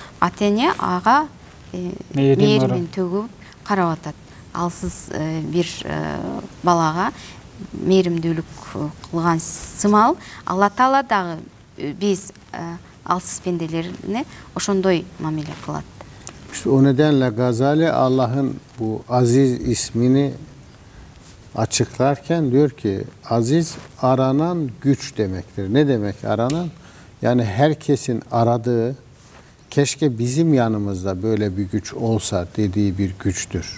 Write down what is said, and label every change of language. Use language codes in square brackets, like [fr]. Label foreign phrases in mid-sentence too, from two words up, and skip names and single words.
[ky] Ата эне ага мээримин төгүп карап атат. Алсыз бир балага мээримдүүлүк кылган сымал Алла Таала дагы биз алсыз пенделерине ошондой мамиле кылат. [tr] İşte o nedenle Gazali Allah'ın bu aziz ismini açıklarken diyor ki aziz aranan güç demektir. Ne demek aranan? Yani herkesin aradığı, keşke bizim yanımızda böyle bir güç olsa dediği bir güçtür.